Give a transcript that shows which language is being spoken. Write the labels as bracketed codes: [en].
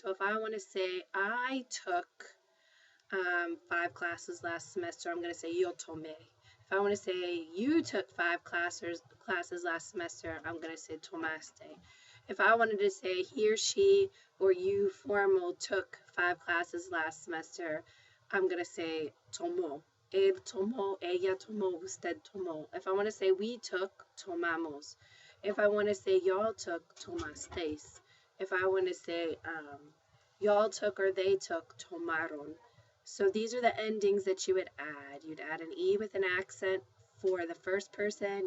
[en] So if I want to say, I took 5 classes last semester, I'm going to say [es] yo tomé. [en] If I want to say you took 5 classes last semester, I'm going to say tomaste. If I wanted to say he or she or you formal took 5 classes last semester, I'm going to say tomó. [es] Él tomó, ella tomó, usted tomó. [en] If I want to say we took, tomamos. If I want to say y'all took, tomasteis. If I want to say y'all took or they took, tomaron. So these are the endings that you would add. You'd add an E with an accent for the first person.